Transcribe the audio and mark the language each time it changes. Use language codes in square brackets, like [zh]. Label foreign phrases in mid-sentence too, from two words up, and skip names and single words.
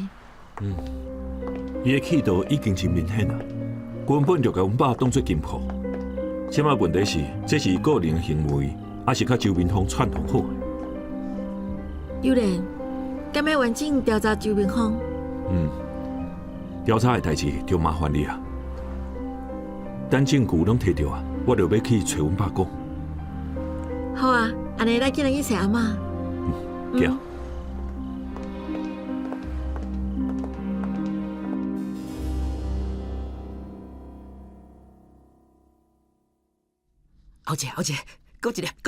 [nan] 伊的企图已经真明显啊，根本就甲阮爸当作金库。即摆问题是，这是伊个人的行为，还是甲周明峰串通好的？有人，敢要完整调查周明峰？调查的代志就麻烦你啊。等证据拢摕到啊，我就要去找阮爸讲。好啊，安尼咱今日去找阿妈。行。好姐，搁一粒，搁！